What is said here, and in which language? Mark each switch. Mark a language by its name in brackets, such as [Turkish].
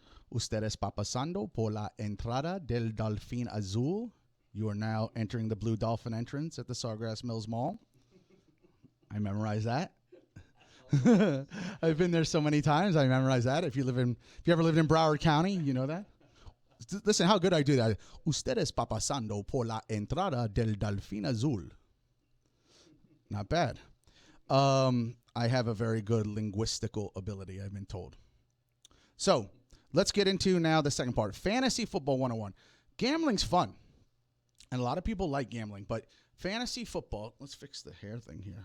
[Spanish] Usted está pasando por la entrada del Delfín Azul. [English] You are now entering the Blue Dolphin entrance at the Sawgrass Mills Mall. I memorized that. I've been there so many times. I memorized that. If you ever lived in Broward County, you know that. Listen, how good I do that. [Spanish] Usted está pasando por la entrada del Delfín Azul. [English] Not bad. I have a very good linguistical ability, I've been told. So let's get into now the second part. Fantasy Football 101. Gambling's fun. And a lot of people like gambling. But fantasy football, let's fix the hair thing here.